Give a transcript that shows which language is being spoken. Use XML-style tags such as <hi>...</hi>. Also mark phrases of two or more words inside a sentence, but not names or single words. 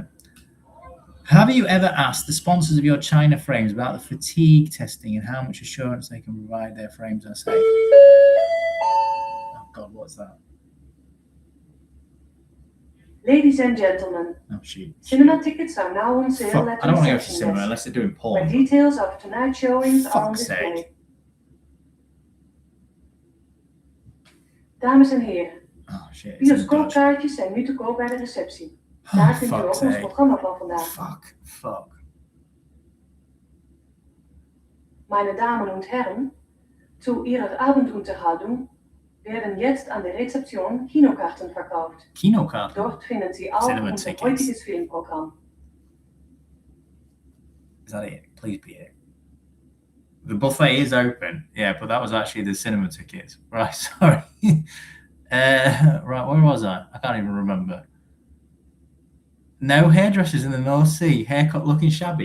<en>Have you ever asked the sponsors of your China frames about the fatigue testing and how much assurance they can provide their frames are safe? Oh, God, what's that? Ladies and gentlemen, cinema tickets are now on sale at the I don't want to go to cinema unless they're doing porn. Where details of tonight's showings are on display.</en> <nl>Dames en heren, bioscoopkaartjes zijn nu te koop bij de receptie. Daar vindt u ook ons programma van vandaag.</nl> <en>Fuck.</en> <de>Meine Damen und Herren, zu Ihrer Abendunterhaltung werden jetzt an der Rezeption Kinokarten verkauft. Kinokarten? Dort finden Sie auch unser heutiges Filmprogramm.</de> <en>Is that it? Please be it. The buffet is open, yeah, but that was actually the cinema tickets. Right, sorry. Right, where was I? I can't even remember. No hairdressers in the North Sea. Haircut looking shabby.</en>